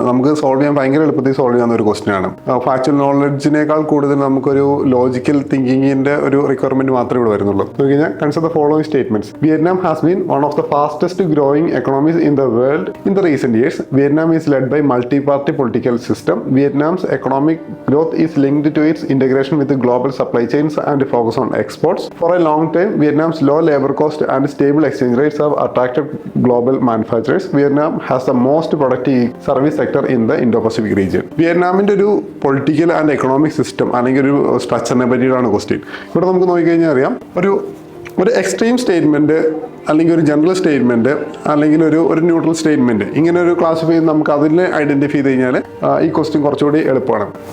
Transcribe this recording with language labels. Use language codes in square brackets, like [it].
[ml] നമുക്ക് സോൾവ് ചെയ്യാൻ ഭയങ്കര എളുപ്പത്തിൽ സോൾവ് ചെയ്യാവുന്ന ഒരു ക്വസ്റ്റ്യൻ ആണ്. ഫാക്ച്വൽ നോളജിനേക്കാൾ കൂടുതൽ നമുക്കൊരു ലോജിക്കൽ തിങ്കിങ്ങിന്റെ ഒരു റിക്വയർമെന്റ് മാത്രമേ ഇവിടെ വരുന്നുള്ളൂ. നോക്കിക്കഴിഞ്ഞാൽ [en] Consider the following statements. Vietnam has been one of the fastest growing economies in the world in the recent years. Vietnam is led by multi party political system. Vietnam's economic growth is linked to its integration with the global supply chains and focus on exports. For a long time, Vietnam's low labor cost and stable exchange rates have attracted global manufacturers. Vietnam has the most productive service sector in the Indo-Pacific region. [ml] വിയറ്റ്നാമിൻ്റെ ഒരു political and economic system അല്ലെങ്കിൽ ഒരു സ്ട്രക്ചറിനെ പറ്റിയിട്ടാണ് question. ഇവിടെ നമുക്ക് നോക്കിക്കഴിഞ്ഞാൽ അറിയാം, ഒരു extreme statement അല്ലെങ്കിൽ ഒരു ജനറൽ സ്റ്റേറ്റ്മെൻറ്റ് അല്ലെങ്കിൽ ഒരു ന്യൂട്രൽ സ്റ്റേറ്റ്മെൻറ്റ്, ഇങ്ങനെ ഒരു ക്ലാസിഫൈ ചെയ്ത് നമുക്ക് അതിനെ ഐഡൻറ്റിഫൈ ചെയ്ത് കഴിഞ്ഞാൽ ഈ ക്വസ്റ്റ്യൻ കുറച്ചുകൂടി എളുപ്പമാണ്.